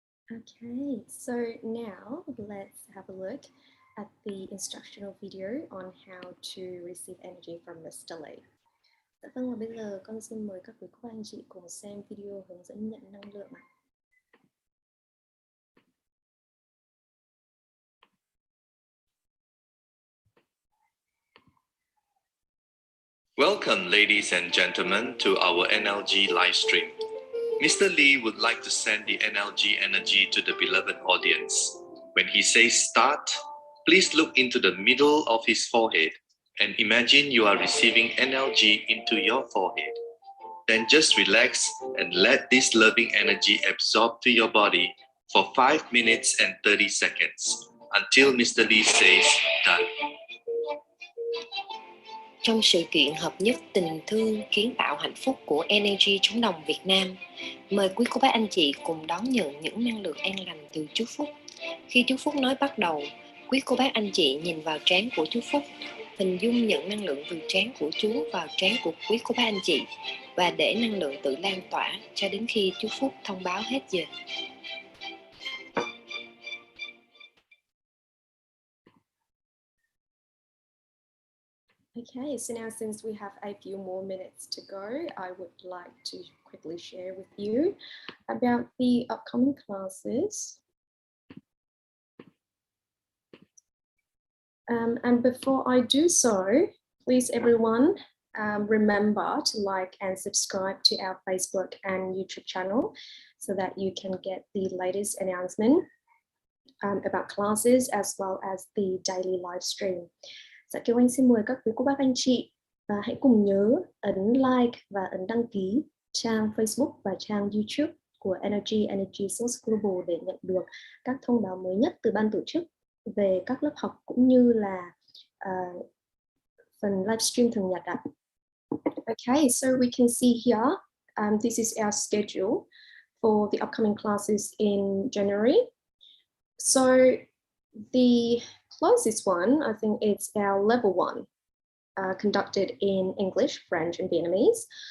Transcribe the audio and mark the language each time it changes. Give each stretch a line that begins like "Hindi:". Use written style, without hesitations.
English: Okay, so now let's have a look at the instructional video on how to receive energy from Mr. Lee.
Vietnamese: Dạ vâng, và bây giờ con xin mời các quý cô bác anh chị cùng xem video hướng dẫn nhận năng lượng ạ.
English: Welcome, ladies and gentlemen, to our NLG live stream. Mr. Lee would like to send the NLG energy to the beloved audience. When he says start, please look into the middle of his forehead and imagine you are receiving NLG into your forehead. Then just relax and let this loving energy absorb to your body for 5 minutes and 30 seconds until Mr. Lee says done.
Vietnamese: Trong sự kiện hợp nhất tình thương kiến tạo hạnh phúc của NHÄT Chống đồng Việt Nam, mời quý cô bác anh chị cùng đón nhận những năng lượng an lành từ chú Phúc. Khi chú Phúc nói bắt đầu, quý cô bác anh chị nhìn vào trán của chú Phúc, hình dung nhận năng lượng từ trán của chú vào trán của quý cô bác anh chị và để năng lượng tự lan tỏa cho đến khi chú Phúc thông báo hết giờ.
English: Okay, so now since we have a few more minutes to go, I would like to quickly share with you about the upcoming classes. And before I do so, please everyone remember to like and subscribe to our Facebook and YouTube channel so that you can get the latest announcement about classes as well as the daily live stream.
Vietnamese: Dạ, Kiều Anh xin mời các quý cô bác anh chị hãy cùng nhớ ấn like và ấn đăng ký trang Facebook và trang YouTube của Energy Source Global để nhận được các thông báo mới nhất từ ban tổ chức về các lớp học cũng như là phần livestream thường nhật ạ.
English: Okay, so we can see here, this is our schedule for the upcoming classes in January. So the closest one, I think it's our level 1, conducted in English, French, and Vietnamese.